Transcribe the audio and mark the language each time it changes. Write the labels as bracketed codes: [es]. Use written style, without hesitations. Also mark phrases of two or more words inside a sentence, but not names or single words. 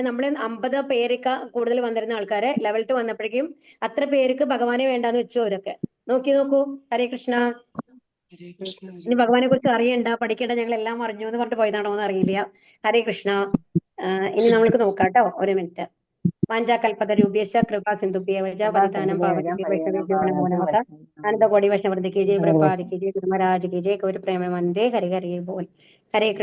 [ml] നമ്മൾ 50 പേരൊക്കെ കൂടുതൽ വന്നിരുന്ന ആൾക്കാരെ ലെവൽ 2 വന്നപ്പോഴേക്കും അത്ര പേർക്ക് ഭഗവാനെ വേണ്ടാന്ന് വെച്ചു. അവരൊക്കെ നോക്കൂ. [sa] ഹരേ കൃഷ്ണ. [ml] ഇനി ഭഗവാനെ കുറിച്ച് അറിയണ്ട, പഠിക്കേണ്ട, ഞങ്ങൾ എല്ലാം അറിഞ്ഞു എന്ന് പറഞ്ഞിട്ട് പോയതാണോ എന്ന് അറിയില്ല. [sa] ഹരേ കൃഷ്ണ. [ml] ഇനി നമ്മൾക്ക് നോക്കാം കേട്ടോ. ഒരു മിനിറ്റ്. [sa] വാഞ്ചാകൽപതരൂപ്യശ്ച കൃപാ സിന്ധുഭ്യവച പതിതാനം പാവനേഭ്യോ വൈഷ്ണവേഭ്യോ നമോ നമഃ. [hi] अनन्तकोटि वैष्णववृन्द की जय, प्रभुपाद की जय, गुरु महाराज की जय, [bn] গৌর প্রেমানন্দে. হরি হরি বোল. [sa] ഹരേ കൃഷ്ണ.